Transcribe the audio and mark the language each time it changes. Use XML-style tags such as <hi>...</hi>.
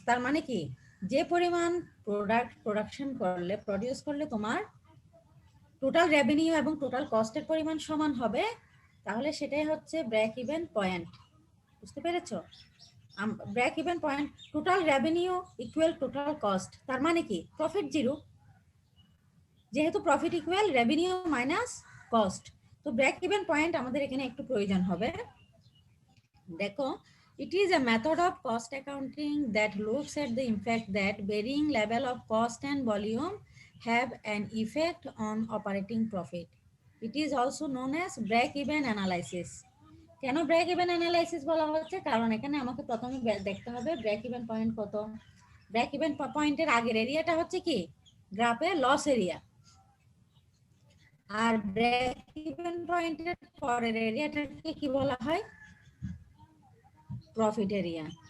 <bn>তার মানে কি, যে পরিমাণ প্রোডাকশন করলে, প্রডিউস করলে তোমার টোটাল রেভিনিউ এবং টোটাল কস্টের পরিমাণ সমান হবে, তাহলে সেটাই হচ্ছে ব্রেক ইভেন পয়েন্ট। বুঝতে পেরেছো? Break even point, total revenue equal total cost, তার মানে কি প্রফিট জিরো, যেহেতু profit equal revenue minus cost. তো ব্রেক ইভেন পয়েন্ট আমাদের এখানে একটু প্রয়োজন হবে।</bn> <en>দেখো, it is a method of cost accounting that looks at the impact that varying level of cost and volume have an effect on operating profit. It is also known as break-even analysis.</en> <bn>কেন break even analysis বলা হচ্ছে? কারণ এখানে আমাকে প্রথমে দেখতে হবে break even point কত। ব্রেক ইভেন পয়েন্টের আগের এরিয়াটা হচ্ছে কি, গ্রাফে লস এরিয়া, আর ব্রেক ইভেন পয়েন্টের পরের এরিয়াটাকে কি বলা হয়? Profit area.</bn>